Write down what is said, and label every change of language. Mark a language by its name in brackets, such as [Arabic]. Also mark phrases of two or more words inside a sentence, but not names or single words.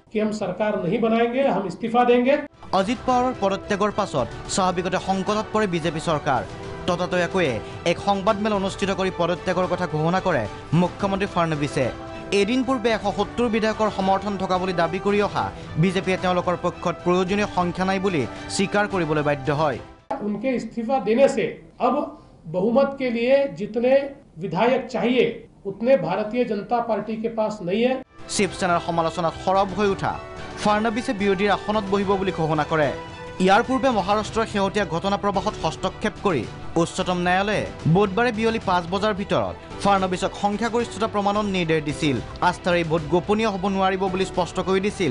[Assamese] অজিত পাৱাৰৰ পদত্যাগৰ পাছত স্বাভাৱিকতে সংকটত পৰে বিজেপি চৰকাৰ ততাতৈয়াকৈয়ে এক সংবাদমেল অনুষ্ঠিত কৰি পদত্যাগৰ কথা ঘোষণা কৰে মুখ্যমন্ত্ৰী ফাডনবিছে এদিন পূৰ্বে ১৭০ বিধায়কৰ সমৰ্থন থকা বুলি দাবী কৰি অহা বিজেপিয়ে তেওঁলোকৰ পক্ষত প্ৰয়োজনীয় সংখ্যা নাই বুলি স্বীকাৰ কৰিবলৈ বাধ্য হয় [Hindi] उनके इस्तीफा देने से अब बहुमत के लिए जितने विधायक चाहिए उतने भारतीय जनता पार्टी के पास नहीं है [Assamese] শিৱসেনাৰ সমালোচনাত সৰব হৈ উঠা ফাডনবিছে বিৰোধীৰ আসনত বহিব বুলি ঘোষণা কৰে ইয়াৰ পূৰ্বে মহাৰাষ্ট্ৰৰ শেহতীয়া ঘটনা প্ৰবাহত হস্তক্ষেপ কৰি উচ্চতম ন্যায়ালয়ে বুধবাৰে বিয়লি ৫ বজাৰ ভিতৰত ফাডনবিছক সংখ্যাগৰিষ্ঠতা প্ৰমাণত নিৰ্দেশ দিছিল আস্থাৰ এই ভোট গোপনীয় হ'ব নোৱাৰিব বুলি স্পষ্ট কৰি দিছিল